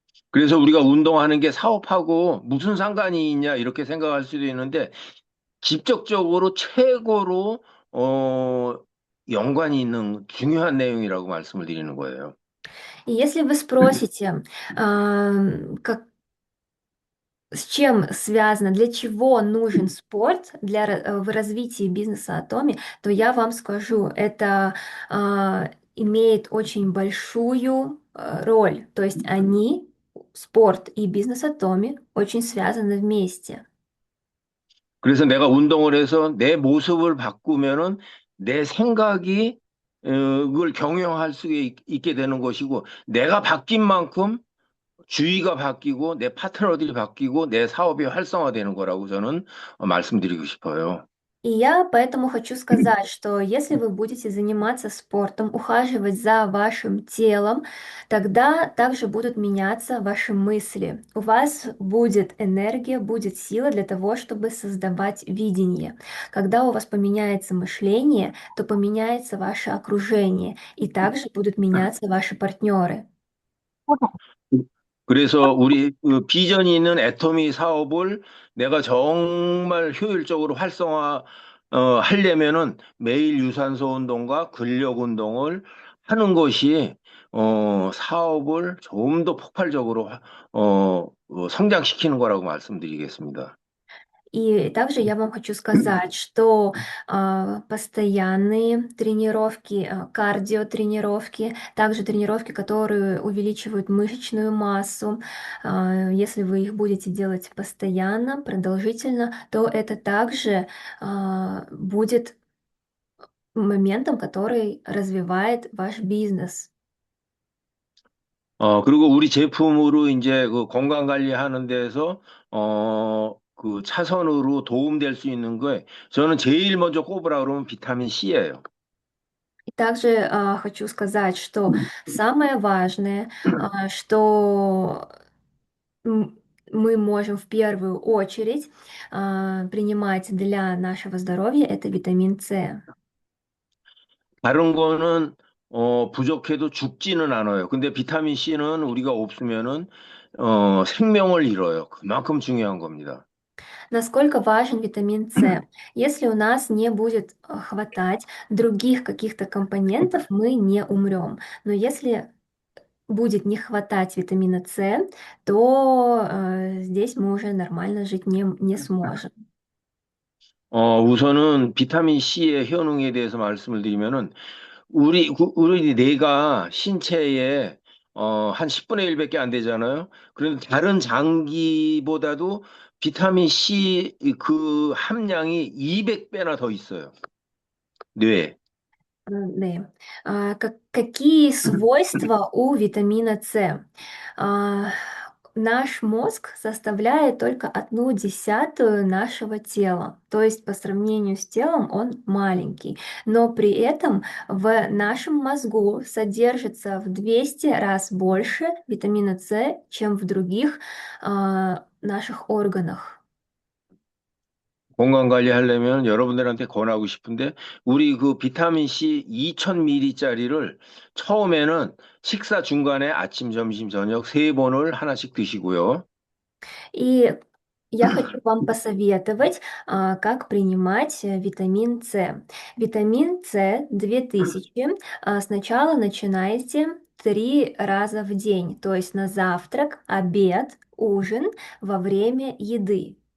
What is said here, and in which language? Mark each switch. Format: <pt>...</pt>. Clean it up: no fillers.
<ko>그래서 우리가 운동하는 게 사업하고 무슨 상관이 있냐 이렇게 생각할 수도 있는데 직접적으로 최고로 어, 연관이 있는 중요한 내용이라고 말씀을 드리는 거예요.</ko> <ru>И если вы спросите, как с чем связано, для чего нужен спорт в развитии бизнеса Атоми, то я вам скажу, это имеет очень большую роль. То есть они, спорт и бизнес Атоми, очень связаны вместе.</ru> <ko>그래서 내가 운동을 해서 내 모습을 바꾸면은 내 생각이 그걸 경영할 수 있게 되는 것이고 내가 바뀐 만큼 주위가 바뀌고 내 파트너들이 바뀌고 내 사업이 활성화되는 거라고 저는 말씀드리고 싶어요.</ko> <ru>И я поэтому хочу сказать, что если вы будете заниматься спортом, ухаживать за вашим телом, тогда также будут меняться ваши мысли. У вас будет энергия, будет сила для того, чтобы создавать видение. Когда у вас поменяется мышление, то поменяется ваше окружение, и также будут меняться ваши партнеры.</ru> <ko>그래서 우리 그 비전이 있는 애터미 사업을 내가 정말 효율적으로 활성화 하려면은 매일 유산소 운동과 근력 운동을 하는 것이 사업을 좀 더 폭발적으로 성장시키는 거라고 말씀드리겠습니다.</ko> <ru>И также я вам хочу сказать, что постоянные тренировки, кардиотренировки, также тренировки, которые увеличивают мышечную массу, если вы их будете делать постоянно, продолжительно, то это также будет моментом, который развивает ваш бизнес.</ru> <ko>그리고 우리 제품으로 이제 그 건강 관리하는 데서, 그 차선으로 도움될 수 있는 거에 저는 제일 먼저 꼽으라 그러면 비타민 C예요.</ko> <ru>И также хочу сказать, что самое важное, что мы можем в первую очередь принимать для нашего здоровья, это витамин С.</ru> <ko>다른 거는, 부족해도 죽지는 않아요. 근데 비타민 C는 우리가 없으면은, 생명을 잃어요. 그만큼 중요한 겁니다.</ko> <ru>Насколько важен витамин С? Если у нас не будет хватать других каких-то компонентов, мы не умрем. Но если будет не хватать витамина С, то здесь мы уже нормально жить не сможем.</ru> <ko>우선은 비타민 C의 효능에 대해서 말씀을 드리면은, 우리 뇌가 신체에 한 10분의 1밖에 안 되잖아요. 그런데 다른 장기보다도 비타민 C 그 함량이 200배나 더 있어요. 뇌에.</ko> <ru>Да. Какие свойства у витамина С? А, Наш мозг составляет только 1/10 нашего тела, то есть по сравнению с телом он маленький, но при этом в нашем мозгу содержится в 200 раз больше витамина С, чем в других наших органах.</ru> <ko>건강 관리하려면 여러분들한테 권하고 싶은데 우리 그 비타민 C 2000ml짜리를 처음에는 식사 중간에 아침, 점심, 저녁 세 번을 하나씩 드시고요.</ko> <ru>И я хочу вам посоветовать, как принимать витамин С. Витамин С 2000 сначала начинайте 3 раза в день, то есть на завтрак, обед, ужин, во время еды.</ru>